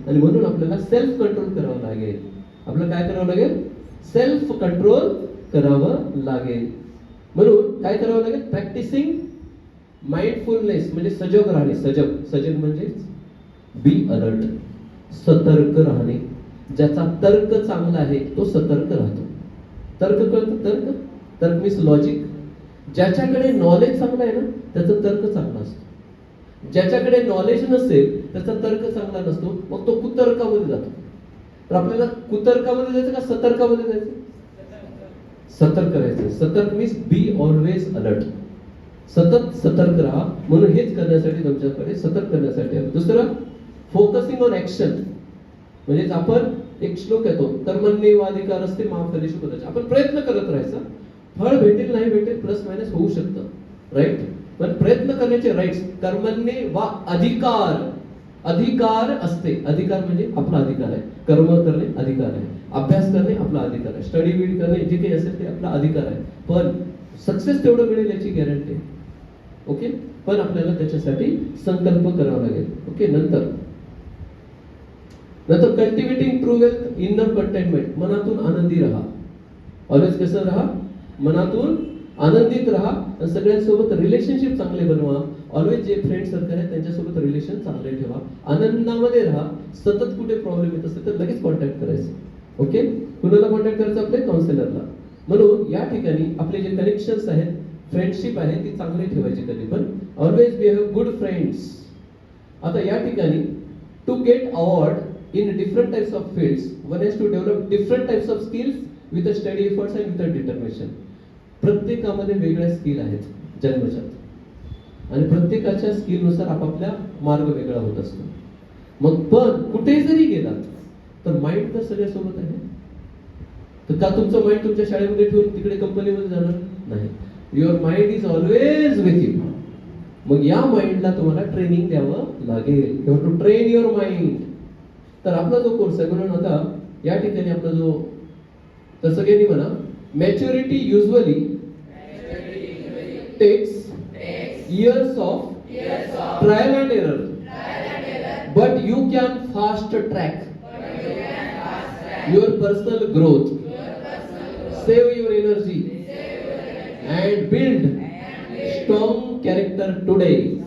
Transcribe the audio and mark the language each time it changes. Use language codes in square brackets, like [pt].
[mr] आणि म्हणून आपल्याला सेल्फ कंट्रोल करावं लागेल. आपल्याला काय करावं लागेल, सेल्फ कंट्रोल करावं लागेल. म्हणून काय करावं लागेल, [en] practising mindfulness, [mr] म्हणजे सजग राहणे. सजग म्हणजे [en] be alert, [mr] सतर्क राहणे. ज्याचा तर्क चांगला आहे तो सतर्क राहतो. तर्क कळतं, तर्क मीन्स लॉजिक. ज्याच्याकडे नॉलेज चांगलं आहे ना त्याचा तर्क चांगला असतो. ज्याच्याकडे नॉलेज नसेल त्याचा तर्क चांगला नसतो, मग तो कुतर्कामध्ये जातो. तर आपल्याला कुतर्कामध्ये जायचं का सतर्कामध्ये जायचं, सतर्क करायचं. सतर्क मीन्स [en] be always alert, [mr] सतत सतर्क राहा. म्हणून हेच करण्यासाठी तुमच्याकडे सतर्क करण्यासाठी. दुसरं, [en] Focusing on action. [mr] म्हणजे आपण एक श्लोक येतो, [sa] कर्मण्येवाधिकार असते मा फलेषु कदाचन. [mr] आपण प्रयत्न करत राहायचा. फळ भेटेल नाही भेटेल, प्लस मायनस होऊ शकतं, राईट. पण प्रयत्न करण्याचे राईट्स, कर्मण्ये वा अधिकार असते. अधिकार म्हणजे आपला अधिकार आहे. कर्म करणे अधिकार आहे, अभ्यास करणे आपला अधिकार आहे, स्टडी बीड करणे जे काही असेल ते आपला अधिकार आहे. पण सक्सेस तेवढं मिळेल याची गॅरंटी आहे. ओके, पण आपल्याला त्याच्यासाठी संकल्प करावा लागेल. ओके, नंतर [en] Cultivating true wealth, inner containment. [mr] मनातून आनंदी राहा. ऑलवेज कसं राहा, मनातून आनंदित राहा. सगळ्यांसोबत रिलेशनशिप चांगले बनवा. ऑलवेज जे फ्रेंड सर्कल आहे त्यांच्यासोबत रिलेशन चांगले ठेवा. आनंदामध्ये राहा. सतत कुठे प्रॉब्लेम येत असेल तर लगेच कॉन्टॅक्ट करायचं. ओके, कुणाला कॉन्टॅक्ट करायचं, आपल्या काउन्सिलरला. म्हणून या ठिकाणी आपले जे कनेक्शन्स आहेत, फ्रेंडशिप आहे ती चांगली ठेवायची कधी पण. [en] Always we have good friends. [mr] आता या ठिकाणी [en] To get award in different types of fields, one has to develop different types of skills with a study efforts and with a determination. [mr] प्रत्येकामध्ये वेगळ्या स्किल आहेत जन्मजात, आणि प्रत्येकाच्या स्किलनुसार आपापल्या मार्ग वेगळा होत असतो. मग पण कुठे जरी गेलात तर माइंड तर सगळ्यासोबत आहे. तर का तुमचं माइंड तुमच्या शाळेमध्ये ठेवून तिकडे कंपनीमध्ये जाणार नाही. [en] Your mind is always with you. [mr] मग या माइंडला तुम्हाला ट्रेनिंग द्यावं लागेल. [en] You have to train your mind. [mr] तर आपला जो कोर्स आहे, म्हणून आता या ठिकाणी आपला जो, तर सगळ्यांनी म्हणा, [en] Maturity usually takes years of trial and error, but you can fast track your personal growth, save your energy, and build strong character today.